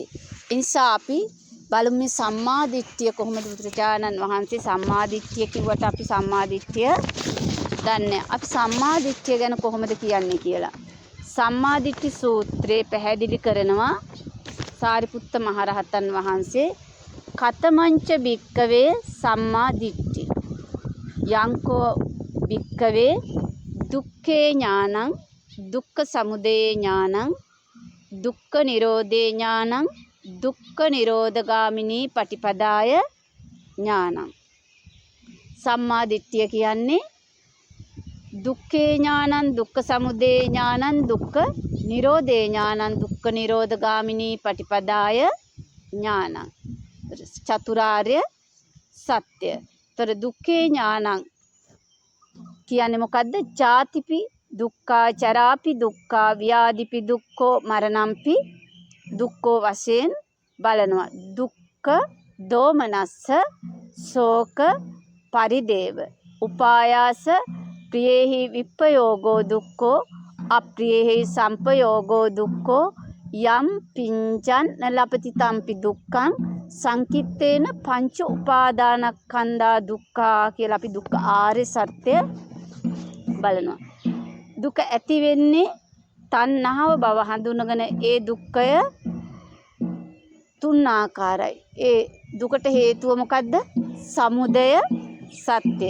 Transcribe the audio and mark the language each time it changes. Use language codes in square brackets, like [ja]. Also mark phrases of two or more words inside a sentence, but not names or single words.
[si] එනිසා අපි බලමු මේ සම්මා දිට්ඨිය කොහොමද බුදුරජාණන් වහන්සේ සම්මා දිට්ඨිය කිව්වට අපි සම්මා දිට්ඨිය දන්නේ. අපි සම්මා දිට්ඨිය ගැන කොහොමද කියන්නේ කියලා. [pi] සම්මා දිට්ඨි [si] සූත්‍රයේ පැහැදිලි කරනවා සාරිපුත්ත මහරහතන් වහන්සේ [pi] කතමංච භික්කවේ සම්මා දිට්ඨි යංකෝ භික්කවේ දුක්ඛේ ඥානං දුක්ඛ සමුදය ඥානං දුක්ඛ නිරෝධේ ඥානං දුක්ඛ නිරෝධගාමිනී පටිපදාය ඥානං. [si] සම්මා දිට්ඨිය කියන්නේ [pi] දුක්ඛේ ඥානං දුක්ඛ සමුදය ඥානං දුක්ඛ නිරෝධේ ඥානං දුක්ඛ නිරෝධගාමිනී පටිපදාය ඥානං. [si] චතුරාර්ය සත්‍ය. තොර [pi] දුක්ඛේ ඥානං [si] කියන්නේ මොකද්ද? [pi] ජාතිපි දුක්ඛා චරාපි දුක්ඛා ව්‍යාධිපි දුක්ඛෝ මරණම්පි දුක්ඛෝ [si] වශයෙන් බලනවා. [pi] දුක්ඛ දෝමනස්ස ශෝක පරිදේව උපායාස ප්‍රියේහි විප්පයෝගෝ දුක්ඛෝ අප්‍රියේහි සම්පයෝගෝ දුක්ඛෝ යම් පිංචන් නලපති තම්පි දුක්ඛං සංකිට්ඨේන පංච උපාදානස්කන්ධා දුක්ඛා [si] කියලා අපි දුක්ඛ ආර්ය සත්‍ය බලනවා. දුක ඇති වෙන්නේ තණ්හාව බව හඳුනගෙන ඒ දුක්ඛය තුන් ආකාරයි. ඒ දුකට හේතුව මොකද්ද? සමුදය සත්‍ය.